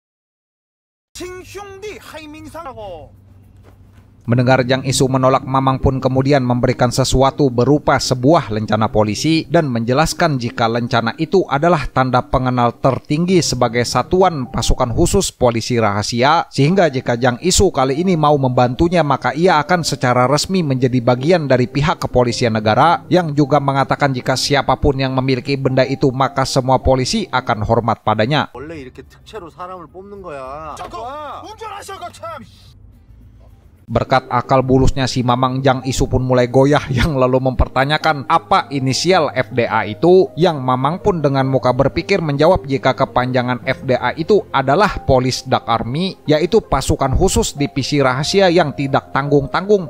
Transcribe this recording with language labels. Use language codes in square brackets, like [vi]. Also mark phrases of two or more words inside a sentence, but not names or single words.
[id] Mendengar Jang Isu menolak, Mamang pun kemudian memberikan sesuatu berupa sebuah lencana polisi dan menjelaskan jika lencana itu adalah tanda pengenal tertinggi sebagai satuan pasukan khusus polisi rahasia, sehingga jika Jang Isu kali ini mau membantunya maka ia akan secara resmi menjadi bagian dari pihak kepolisian negara, yang juga mengatakan jika siapapun yang memiliki benda itu maka semua polisi akan hormat padanya. [ko] 원래 이렇게 특채로 사람을 뽑는 거야. 잠깐 운전하셔가 참. [id] Berkat akal bulusnya si Mamang, Jang Isu pun mulai goyah yang lalu mempertanyakan apa inisial FDA itu, yang Mamang pun dengan muka berpikir menjawab jika kepanjangan FDA itu adalah Police Dark Army, yaitu pasukan khusus divisi rahasia yang tidak tanggung-tanggung.